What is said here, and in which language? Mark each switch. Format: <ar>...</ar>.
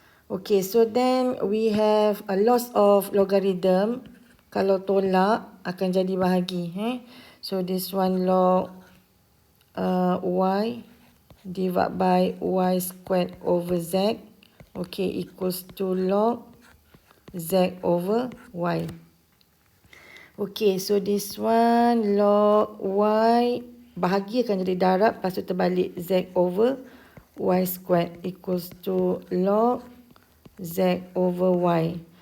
<en>Okay, so then we have a loss of logarithm.</en> <ms>Kalau tolak akan jadi bahagi.</ms> <en>So this one log y divided by y squared over z. Okay, equals to log z over y. Okay, so this one log y</en> <ms>bahagi akan jadi darab, lepas tu terbalik</ms> <en>z over y squared equals to log z over y.</en>